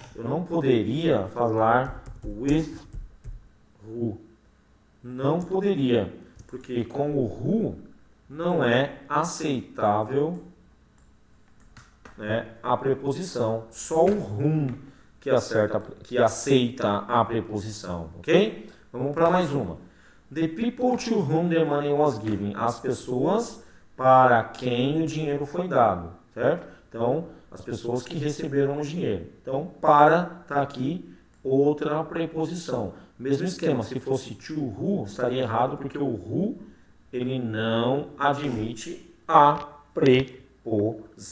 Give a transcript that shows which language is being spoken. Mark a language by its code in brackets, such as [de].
[pt] Eu não poderia falar with who. Não poderia, porque com o who não é aceitável, né, a preposição. Só o whom que aceita a preposição, ok? Vamos para mais uma. [en] The people to whom the money was given. [pt] As pessoas para quem o dinheiro foi dado, certo? Então, as pessoas que receberam o dinheiro. Então, para está aqui outra preposição. Mesmo esquema, se fosse to who, estaria errado, porque o who, ele não admite a preposição.